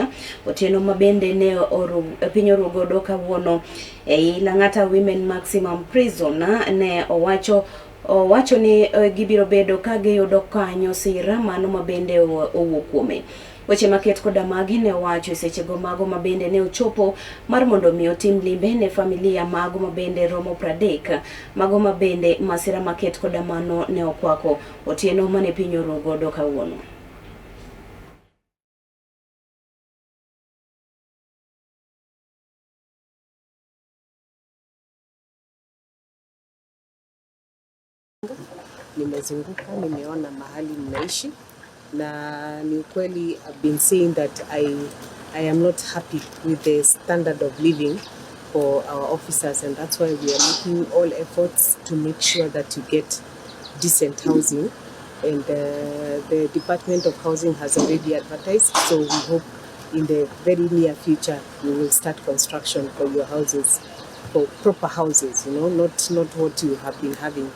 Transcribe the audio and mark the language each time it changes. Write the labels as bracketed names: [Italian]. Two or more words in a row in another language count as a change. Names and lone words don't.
[Luo (Kenya and Tanzania)] Otieno mabende ne piny orugodo kawuono ei Lang'ata Women Maximum Prison ne owacho ni gibiro bedo ka giyudo kanyo sira mano mabende owuok kuome. Weche maket koda magi ne owacho sechego mago mabende ne ochopo mar mondo mi otim limbe ne familia mago mabende romo 30 mago mabende masira maket koda mano ne okwako otieno mane piny orugodo kawuono. [Swahili] Nimezunguka, nimeona mahali mnaishi na ni ukweli. [English] I've been saying that I am not happy with the standard of living for our officers, and that's why we are making all efforts to make sure that you get decent housing, and the Department of Housing has already advertised, so we hope in the very near future we will start construction for your houses, for proper houses, not what you have been having.